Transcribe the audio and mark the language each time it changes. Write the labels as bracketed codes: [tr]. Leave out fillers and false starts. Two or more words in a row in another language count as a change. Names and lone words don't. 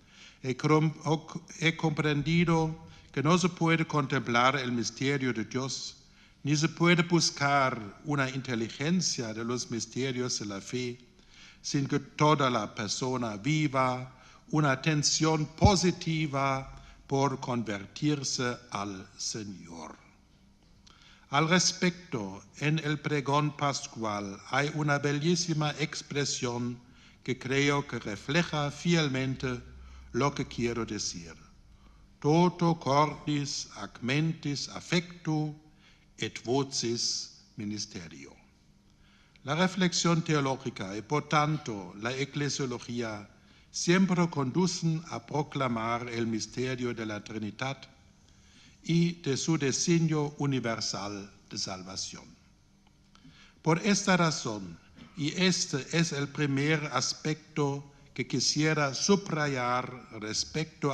[es] he comprendido que no se puede contemplar el misterio de Dios, ni se puede buscar una inteligencia de los misterios de la fe, sin que toda la persona viva una atención positiva por convertirse al Señor. Al respecto, en el pregón pascual hay una bellísima expresión que creo que refleja fielmente lo que quiero decir. [la] Toto cordis ac mentis affectu et vocis ministerio. [es] La reflexión teológica y por tanto la eclesiología siempre conducen a proclamar el misterio de la Trinidad y de su designio universal de salvación. Por esta razón, y este es el primer aspecto que quisiera subrayar respecto